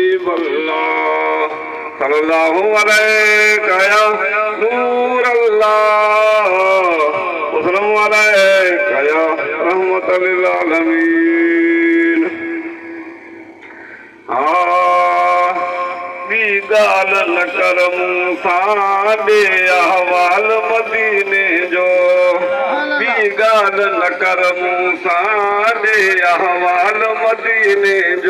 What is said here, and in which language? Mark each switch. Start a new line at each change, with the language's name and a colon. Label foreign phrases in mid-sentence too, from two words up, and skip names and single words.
Arabic: الله صلى الله عليك يا نور الله وسلم عليك يا رحمة للعالمين.
Sindhi: ॿी ॻाल्हि न कर मूंसां ॾे अहवाल मदीने जो, ॿी ॻाल्हि न कर मूंसां ॾे अहवाल मदीने जो।